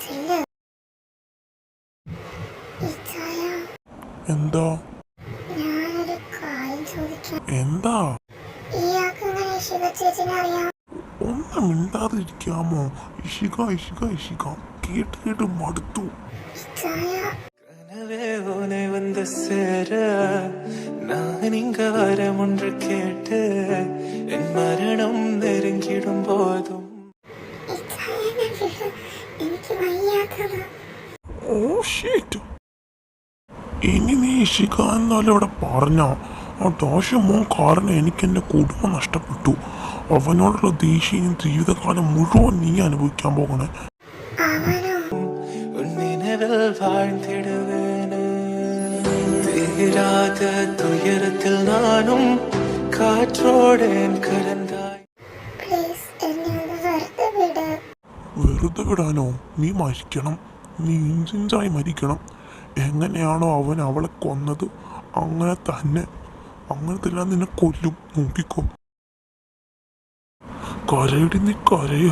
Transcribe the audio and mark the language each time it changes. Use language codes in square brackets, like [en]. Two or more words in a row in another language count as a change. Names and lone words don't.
[ml] എന്താ? ഞാനൊരു കാര്യം ചോദിക്കാം. എന്താ? ഇയാൾക്ക് എങ്ങനെ ചേച്ചിനെ അറിയാം? ഒന്നും മിണ്ടാതിരിക്കാമോ? ഇഷിക ഇഷിക ഇഷിക കേട്ട് കേട്ട് മടുത്തു. [ta] கனவே உனை வந்து சேர நான் இங்க வரம் ஒன்று கேட்டு என் மரணம் நெருங்கிடும் போதும் [ml] ഇനി നീ ഇഷിക എന്നാലും ഇവിടെ പറഞ്ഞോ? ആ ദോഷമോ കാരണം എനിക്ക് എൻ്റെ കുടുംബം നഷ്ടപ്പെട്ടു. അവനോടുള്ള ദേഷ്യം ജീവിതകാലം മുഴുവൻ നീ അനുഭവിക്കാൻ പോകണേ. [ta] வாழ்ந்திடுவேனே தீராத துயரத்தில் நானும் காற்றோடேன் கலந்தாய். [ml] വെറുതെ വിടാനോ? നീ മരിക്കണം, നീ ഇഞ്ചിഞ്ചായി മരിക്കണം. എങ്ങനെയാണോ അവൻ അവളെ കൊന്നത് അങ്ങനെ തന്നെ നിന്നെ കൊല്ലും. നോക്കിക്കോ. കരയടി, നീ കരയോ?